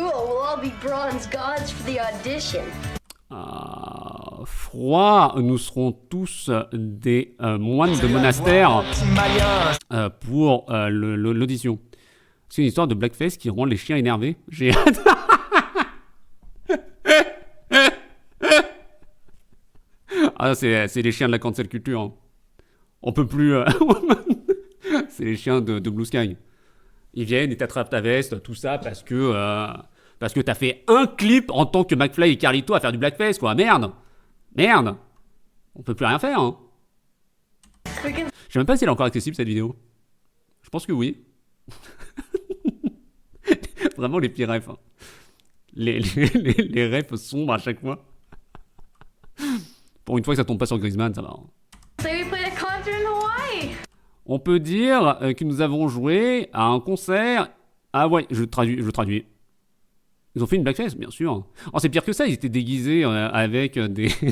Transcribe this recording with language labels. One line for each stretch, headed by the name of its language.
English: We'll all be bronze gods for the audition.
French: Froid, nous serons tous des moines de monastère pour l'audition. C'est une histoire de blackface qui rend les chiens énervés. J'ai hâte. Ah, c'est les chiens de la cancel culture. Hein. On peut plus. C'est les chiens de Blue Sky. Ils viennent, ils t'attrapent ta veste, tout ça parce que t'as fait un clip en tant que McFly et Carlito à faire du blackface, quoi. Merde. On peut plus rien faire, hein. Je sais même pas si elle est encore accessible, cette vidéo. Je pense que oui. Vraiment les pires refs. Hein. Les refs sombres à chaque fois. Pour une fois que ça tombe pas sur Griezmann, ça va. Hein.
English: So we played a concert in Hawaii.
French: On peut dire que nous avons joué à un concert... Ah ouais, je traduis. Ils ont fait une blackface, bien sûr. Oh, c'est pire que ça, ils étaient déguisés avec des...